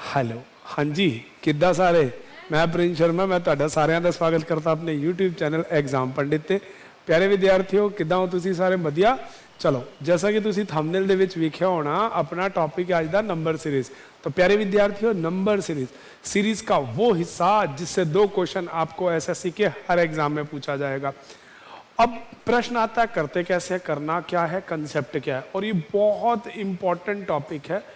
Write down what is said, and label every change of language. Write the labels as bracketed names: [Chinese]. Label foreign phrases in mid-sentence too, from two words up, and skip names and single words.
[Hindi] हेलो, हाँ जी, [Punjabi] ਕਿੱਦਾਂ ਸਾਰੇ। ਮੈਂ ਪ੍ਰਿੰਸ ਸ਼ਰਮਾ, ਮੈਂ ਤੁਹਾਡਾ ਸਾਰਿਆਂ ਦਾ ਸਵਾਗਤ ਕਰਦਾ ਆਪਣੇ YouTube ਚੈਨਲ ਐਗਜ਼ਾਮ ਪੰਡਿਤ ਤੇ। ਪਿਆਰੇ ਵਿਦਿਆਰਥੀਓ, ਕਿੱਦਾਂ ਹੋ ਤੁਸੀਂ ਸਾਰੇ? ਵਧੀਆ। ਚਲੋ, ਜੈਸਾ ਕਿ ਤੁਸੀ ਥੰਬਨੇਲ ਦੇ ਵਿਚ ਵੇਖਿਆ ਹੋਣਾ, ਅਪਣਾ ਟੌਪਿਕ ਹੈ ਅੱਜ ਦਾ [English] number series. [Hindi] तो प्यारे विद्यार्थियों, [English] number series [Hindi] का वो हिस्सा जिससे 2 क्वेश्चन आपको एसएससी के हर एग्जाम में पूछा जाएगा। अब प्रश्न आता है करते कैसे, करना क्या है, कंसेप्ट क्या है, और ये बहुत [English] important topic [Hindi] है।